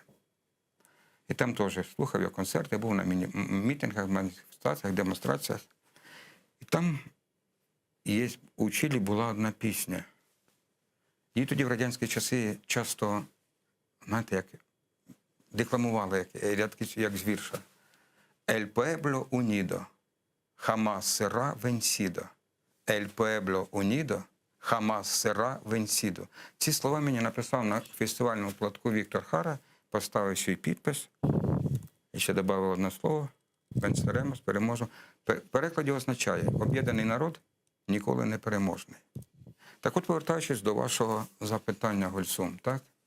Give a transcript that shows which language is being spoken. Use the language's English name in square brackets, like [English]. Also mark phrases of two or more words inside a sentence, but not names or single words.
[Ukrainian] І там теж слухав я концерти, був на мітингах, маніфестаціях, демонстраціях. І там у Чилі була одна пісня. Її тоді в радянські часи часто, знаєте, як декламували, як з вірша. [Spanish] «El pueblo unido jamás será vencido. El pueblo unido jamás será vencido». [Ukrainian] Ці слова мені написав на фестивальному платку Віктор Хара, поставив свій підпис і ще додав одне слово «Венцеремос», переможемо. В перекладі означає «Об'єднаний народ ніколи не переможний». Так от, повертаючись до вашого запитання, Гульсум, так?